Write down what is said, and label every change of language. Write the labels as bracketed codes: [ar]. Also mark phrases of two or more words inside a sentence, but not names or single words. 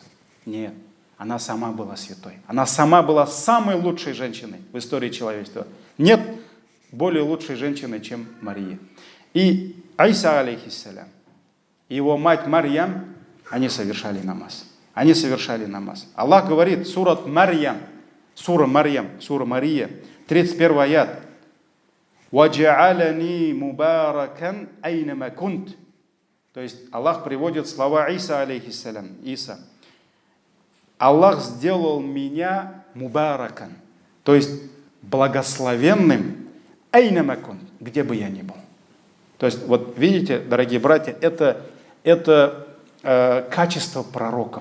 [ru] Нет, она сама была святой. Она сама была самой лучшей женщиной в истории человечества. Нет более лучшей женщины, чем Мария. И Иса, алейхиссалям, и его мать Марьям, они совершали намаз. Аллах говорит, сурат Марьям, Сура Мария, 31 аят. [ar] «وجعلني مباركا أين ما كنت». [ru] То есть Аллах приводит слова Иса, алейхиссалям. Иса. Аллах сделал меня мубаракан, то есть благословенным, [ar] أين ما كنت, [ru] где бы я ни был. То есть, вот видите, дорогие братья, это качество пророков.